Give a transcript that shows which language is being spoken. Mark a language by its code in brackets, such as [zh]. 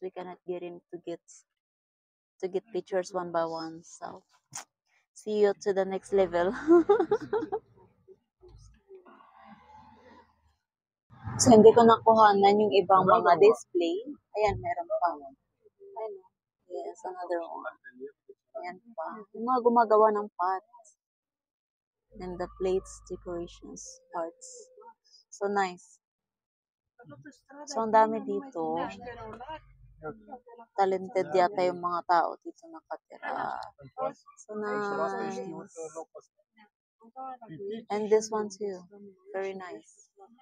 [en] We cannot get in to get pictures one by one. So, see you to the next level. [tl] So, hindi ko nakuhanan yung ibang mga display. Ayan, meron pa. Ayan. Yes, another one. Ayan pa. Yung mga gumagawa ng pots. [en] And the plates, decorations, parts. So, nice. [tl] So, ang dami dito. Talented yata yung mga tao dito nakatira. [en] So, nice. And this one too. Very nice.